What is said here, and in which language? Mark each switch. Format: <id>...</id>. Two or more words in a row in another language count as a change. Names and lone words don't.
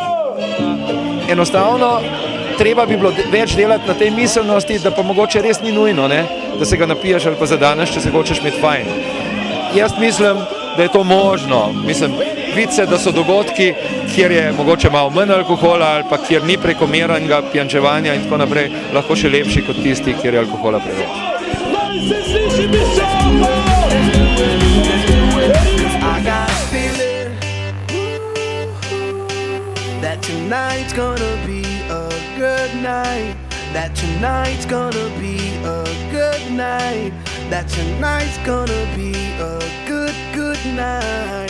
<sl>Enostavno, treba bi bilo več delati na tej miselnosti, da pa mogoče res ni nujno, da se ga napiješ ali pa zadaneš, če se hočeš imeti fajn. Jaz mislim, da je to možno. Mislim, vidi se, da so dogodki, kjer je mogoče malo manj alkohola ali pa kjer ni prekomeranega pijančevanja in tako naprej, lahko še lepši kot tisti, kjer je alkohola preveč. Naj se sliši visoko!</sl> <en>I got a feeling that tonight's gonna be a good night, that tonight's gonna be a good night, that tonight's gonna be a good night.</en>